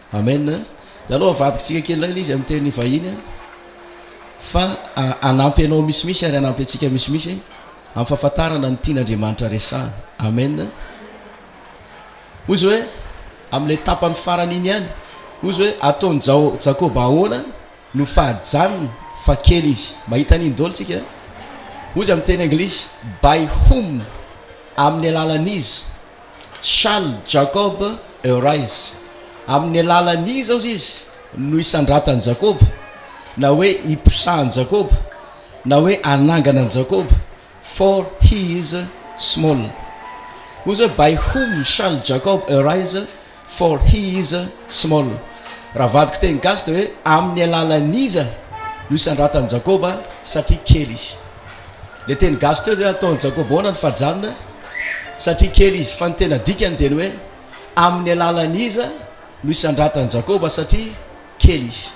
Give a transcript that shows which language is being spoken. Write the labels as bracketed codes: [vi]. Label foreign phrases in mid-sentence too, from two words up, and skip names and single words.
[mg] Dia aloha avadikitsika kely ilay izy amin'ny teny vahiny fa anampy anao misimisy ary anampy atsika misimisy amin'ny fahafantarana ny tian'Andriamanitra resahana. Amen. Ozy hoe amin'ilay tapany farany iny ihany, ozy hoe ataony Jakoba ahoana no fahajanony fa kely izy. Mahita an'iny daholo tsika. Ozy amin'ny teny anglisy, [en] by whom, [mg] amin'ny alalan'izy, [en] shall Jacob arise. [mg] Amin'ny alalan'izy aozy izy no isandratany Jakoba, na hoe iposahany Jakoba, na hoe anangana ny Jakoba, [en] for he is small. [mg] Ozy hoe [en] by whom shall Jacob arise, for he is small. [mg] Raha vadiko teny gasy dia hoe amin'ny alalan'iza no isandratany Jakoba satria kely izy. Le teny gasy teo dia ataony Jakoba ahoana ny fahajanona satria kely izy, fa ny tena dikany dia hoe amin'ny alalan'iza no isandratany Jakoba satria kely izy.